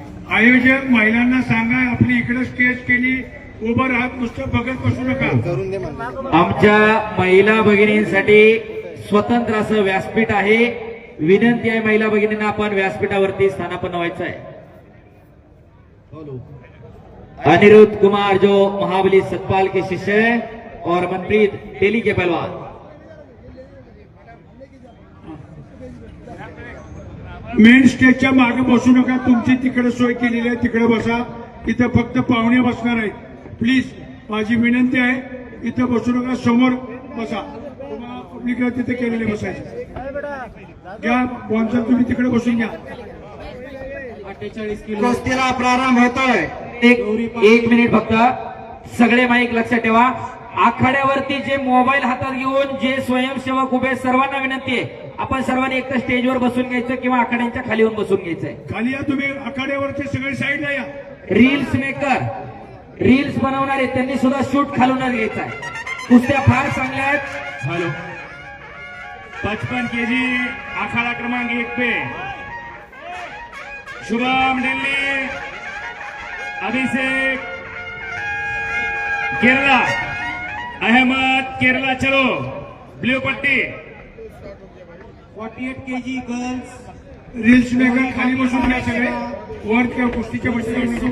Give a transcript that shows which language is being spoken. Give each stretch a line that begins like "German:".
Marathi: आयोजक महिलांना सांगा आपली इकडे स्टेज केली, उभं राहत नुसतं बघत बसू नका। आमच्या महिला भगिनींसाठी स्वतंत्र असं व्यासपीठ आहे। विनंती आहे महिला भगिनींना आपण व्यासपीठावरती स्थानापन्न व्हायचं आहे।
Hindi: अनिरुद्ध कुमार जो महाबली सतपाल के शिष्य है और मनप्रीत दिल्ली के पहलवान।
Marathi: मेन स्टेजच्या मागे बसू नका, तुमची तिकडे सोय केलेली आहे, तिकडे बसा। इथं फक्त पाहुणे बसणार आहेत, प्लीज माझी विनंती आहे इथं बसू नका, समोर बसा। तुम्हाला पब्लिकला तिथे केलेले बसायचे घ्या, कोणतं तुम्ही तिकडे बसून घ्या। 48 किलो कुस्तीला प्रारंभ होतोय। एक मिनिट फक्त सगळे माईक लक्षात ठेवा। आखाड्यावरती जे मोबाईल हातात घेऊन जे स्वयंसेवक उभे सर्वांना विनंती आहे आपण सर्वांनी एक स्टेजवर बसून घ्यायचं किंवा आखाड्यांच्या खाली येऊन बसून घ्यायचंय। खाली या तुम्ही, आखाड्यावरचे सगळे साईडला या। रील्स मेकर, रील्स बनवणारे त्यांनी सुद्धा शूट खालूनच घ्यायचा आहे। कुस्त्या फार चांगल्या आहेत।
Hindi: हेलो 55 kg आखाड़ा क्रमांक 1 पे शुभम दिल्ली, अभिषेक केरला, अहमद केरला, चलो ब्लू पट्टी।
English: 48 kg girls
Marathi: रील्स मेकर खाली बसून घ्या सगळे, वर त्या कुस्तीच्या बसल्या।